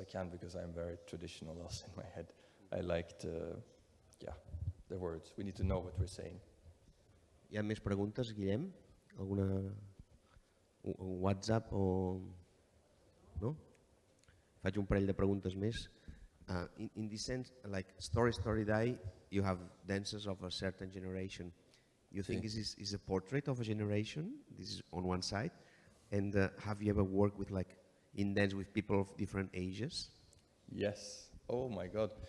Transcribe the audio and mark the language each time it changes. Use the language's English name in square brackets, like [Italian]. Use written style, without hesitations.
[English] Because I'm very traditional also in my head. I like the words. We need to know what we're saying. [Catalan] Hi ha més preguntes, Guillem? Un WhatsApp o... No? Faig un parell de preguntes més. [English] In this sense, like Story Die, you have dancers of a certain generation. You think [Catalan] Sí. [English] this is a portrait of a generation? This is on one side. And have you ever worked in dance with people of different ages? Yes. Oh my God.